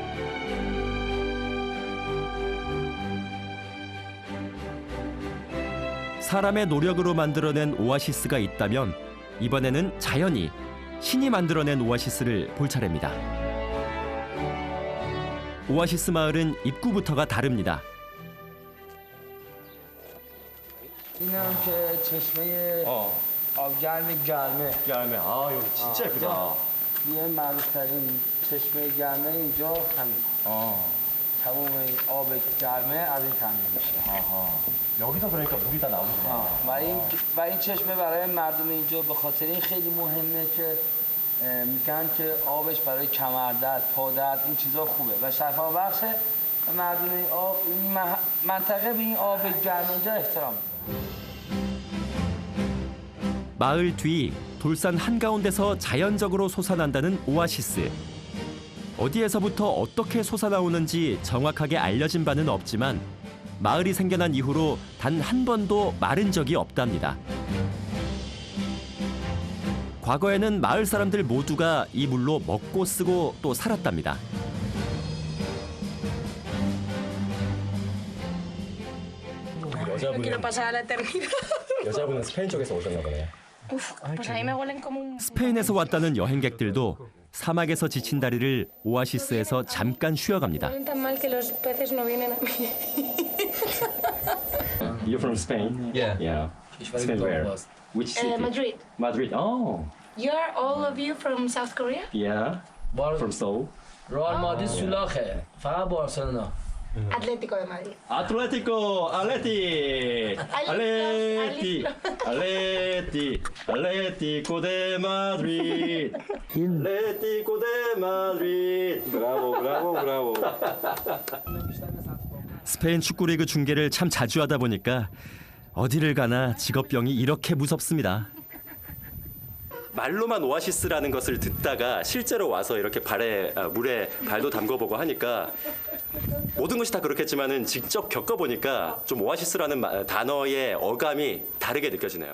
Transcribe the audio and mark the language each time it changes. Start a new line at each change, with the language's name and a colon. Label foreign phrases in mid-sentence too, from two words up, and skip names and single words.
Korean: 사람의 노력으로 만들어낸 오아시스가 있다면 이번에는 자연이, 신이 만들어낸 오아시스를 볼 차례입니다. 오아시스 마을은 입구부터가 다릅니다.
Persian: اینم که چشمه آبگرم گرمه.
Korean: 얄매. 아, 여기 진짜 예쁘다.
Persian: یه معروف‌ترین چشمه گرمه اینجا همین. تمام این آب گرمه از این تامین میشه.
Korean: 여기서 그러니까 물이 다 나오는구나.
Persian: و این چشمه برای مردم اینجا به خاطر این خیلی مهمه که میگن که آبش برای کمردرد، پادرد این چیزا خوبه و شفا بخشه و مردم این آب این منطقه به این آب گرم اینجا احترام می‌ذارن.
Korean: 마을 뒤 돌산 한가운데서 자연적으로 솟아난다는 오아시스. 어디에서부터 어떻게 솟아나오는지 정확하게 알려진 바는 없지만 마을이 생겨난 이후로 단 한 번도 마른 적이 없답니다. 과거에는 마을 사람들 모두가 이 물로 먹고 쓰고 또 살았답니다.
Spanish: Quiero pasar a la eternidad.
Korean: 여자분은 스페인 쪽에서 오셨나 보네요.
Spanish: Uf, pues a mí me huelen como un...
Korean: 스페인에서 왔다는 여행객들도 사막에서 지친 다리를 오아시스에서 잠깐 쉬어갑니다.
Spanish: Huelen tan mal que los peces no vienen a mí.
English: You're from Spain? Yeah. Yeah. Spain where? Which city? Madrid. Madrid. Oh, You're all of you from South Korea? yeah. From Seoul.
Persian: رئال مادرید سولاخه فقط بارسلونا.
Spanish: Atlético de Madrid. Atlético, Atlético de Madrid. Atlético de Madrid. Bravo, bravo, bravo.
Korean: 스페인 축구리그 중계를 참 자주 하다 보니까 어디를 가나 직업병이 이렇게 무섭습니다. 말로만 오아시스라는 것을 듣다가 실제로 와서 이렇게 물에 발도 담궈보고 하니까 모든 것이 다 그렇겠지만은 직접 겪어보니까 좀 오아시스라는 단어의 어감이 다르게 느껴지네요.